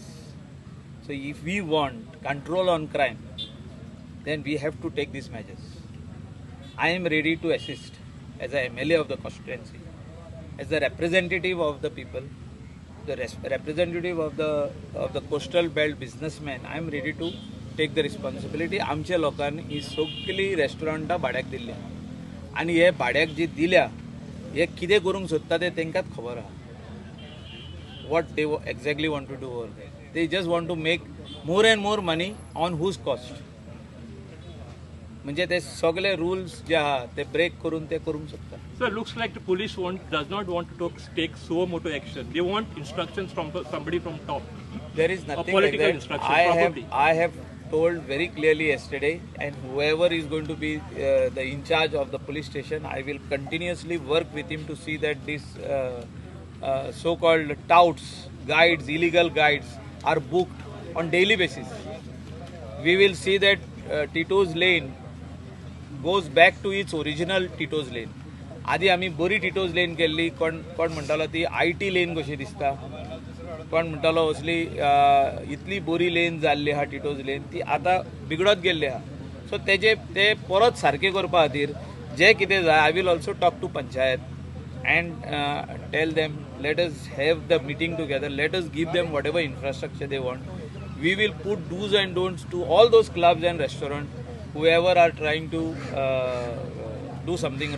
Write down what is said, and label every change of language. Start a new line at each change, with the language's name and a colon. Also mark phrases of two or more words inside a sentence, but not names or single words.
English: So if we want control on crime, then we have to take these measures. I am ready to assist as a MLA of the constituency, as the representative of the people, the representative of the coastal belt businessmen. I am ready to take the responsibility.
Konkani: आमच्या लोकांनी ही सगळी रेस्टॉरंटां भाड्याक दिल्ली आनी हे भाड्याक जी दिल्या हे कितें करूंक सोदता ते तेंकाच खबर आहा.
English: What they exactly want to do over there. They just want to make more and more money on whose cost.
Konkani: म्हणजे ते सगळे rules जे आहा ते break करून ते करूंक सोदता.
English: So it looks like the police does not want to take so moto action. They want instructions from somebody from top. There is nothing political like that. instruction, I have told very clearly yesterday, and whoever is going to be the in charge of the police station, I will continuously work with him to see that these so-called touts, guides, illegal guides are booked on daily basis. We will see that Tito's lane goes back to its original Tito's lane.
Konkani: आधी आम्ही बरी टिटोज लेन केल्ली, कोण म्हणटालो ती IT लेन कशी दिसता, कोण म्हणटालो असली इतली बरी लेन जाल्ली आहा टिटोज लेन, ती आतां बिगडत गेल्ली आहा. सो ते परत सारके करपा खातीर जे कितें जाय,
English: I will also talk to panchayat and tell them, let us have the meeting together, let us give them whatever infrastructure they want. We will put do's and don'ts to all those clubs and restaurants, whoever are trying to do something